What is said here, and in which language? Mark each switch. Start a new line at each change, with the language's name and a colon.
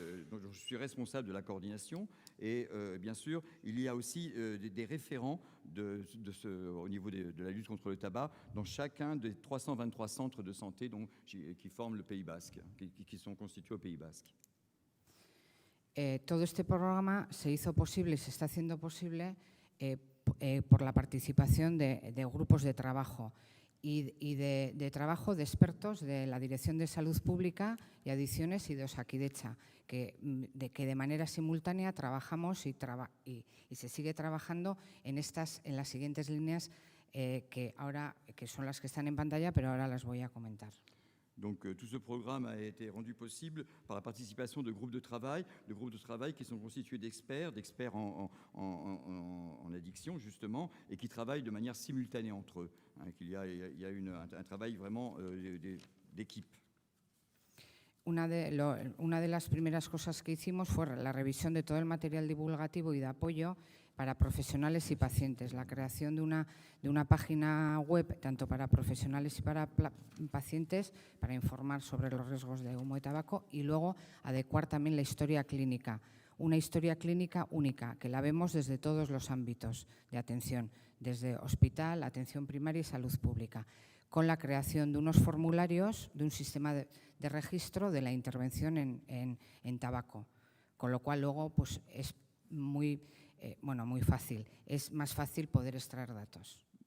French: Donc je suis responsable de la coordination. Et bien sûr, il y a aussi des référents au niveau de la lutte contre le tabac dans chacun des 323 centres de santé qui forment le Pays Basque, qui sont constitués au Pays Basque.
Spanish: Todo este programa se hizo posible y se está haciendo posible por la participación de grupos de trabajo y de trabajo de expertos de la Dirección de Salud Pública y Adicciones y de Osakidetza, que de manera simultánea trabajamos y se sigue trabajando en las siguientes líneas que son las que están en pantalla, pero ahora las voy a comentar.
French: Donc tout ce programme a été rendu possible par la participation de groupes de travail qui sont constitués d'experts en addiction justement, et qui travaillent de manière simultanée entre eux. Hein, il y a un travail vraiment d'équipe.
Spanish: Una de las primeras cosas que hicimos fue la revisión de todo el material divulgativo y de apoyo para profesionales y pacientes, la creación de una página web tanto para profesionales y para pacientes para informar sobre los riesgos de humo y tabaco, y luego adecuar también la historia clínica, una historia clínica única que la vemos desde todos los ámbitos de atención, desde hospital, atención primaria y salud pública, con la creación de unos formularios, de un sistema de registro de la intervención en tabaco, con lo cual luego pues, es muy fácil, es más fácil poder extraer datos.